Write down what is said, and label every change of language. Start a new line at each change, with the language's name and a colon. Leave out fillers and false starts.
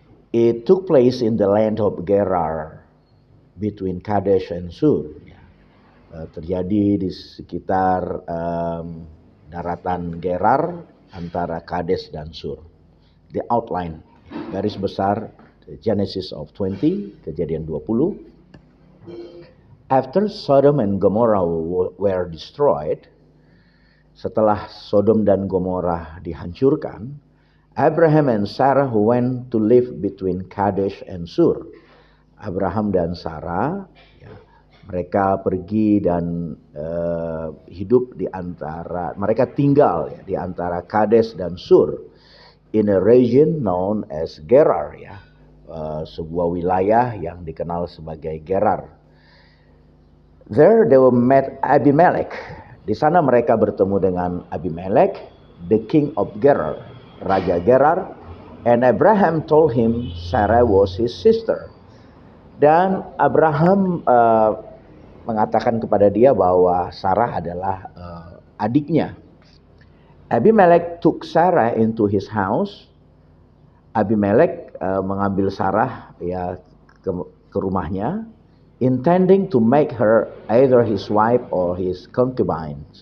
English: It took place in the land of Gerar between Kadesh and Sur.
Indonesian: Terjadi di sekitar daratan Gerar antara Kades dan Sur.
English: The outline,
Indonesian: garis besar,
English: the Genesis of 20, Kejadian 20. After Sodom and Gomorrah were destroyed,
Indonesian: setelah Sodom dan Gomorrah dihancurkan,
English: Abraham and Sarah went to live between Kadesh and Sur.
Indonesian: Abraham dan Sarah, mereka pergi dan hidup di antara, mereka tinggal di antara Kades dan Sur,
English: in a region known as Gerar,
Indonesian: sebuah wilayah yang dikenal sebagai Gerar.
English: There they were met Abimelech.
Indonesian: Di sana mereka bertemu dengan Abimelech,
English: the king of Gerar,
Indonesian: raja Gerar,
English: and Abraham told him Sarah was his sister.
Indonesian: Dan Abraham mengatakan kepada dia bahwa Sarah adalah adiknya.
English: Abimelech took Sarah into his house.
Indonesian: Abimelech mengambil Sarah ke rumahnya,
English: intending to make her either his wife or his concubine.